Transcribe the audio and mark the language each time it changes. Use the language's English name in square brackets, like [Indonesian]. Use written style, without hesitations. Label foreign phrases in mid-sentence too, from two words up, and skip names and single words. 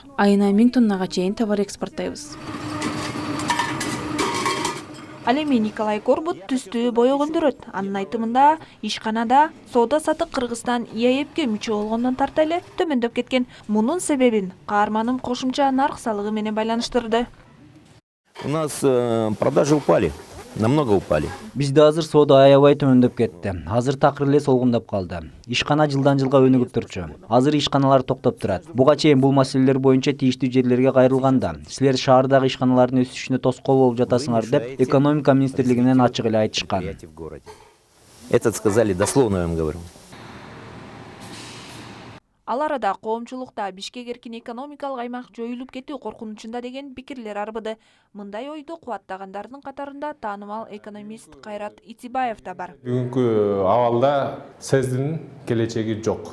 [Kyrgyz] Айына 1000 тоннага чейин товар экспорттойбуз. Ал эми Николай Корбут түстү боёгондурот. Анын айтымында ишканада соода сатык Кыргызстан ИАЭПке мүчө болгондон тарта эле төмөндөп кеткен. Мунун себебин каарманым кошумча нарк салыгы менен байланыштырды. [Russian] У нас продажи упали, намного упали. [Kyrgyz] Бизде азыр соода аябай төмөндөп кетти. Азыр такыр эле солгундап калды. Ишкана жылдан жылга өнүгүп турчу. Азыр ишканалар токтоп турат. Буга чейин бул маселелер боюнча тийиштүү жерлерге кайрылганда, силер шаардагы ишканалардын өсүшүнө тоскоол болуп жатасыңар деп экономика министрлигинен ачык эле айтышкан. [Russian] Это сказали дословно, я вам говорю. [Kyrgyz] Ал арада коомчулукта Бишкек эркин экономикалык аймак жоюлуп кетүү коркунучунда деген пикирлер арбыды. Мындай ойду кубаттагандардын катарында таанымал экономист Кайрат Итибаев да бар. Бүгүнкү абалда СЭЗдин келечеги жок.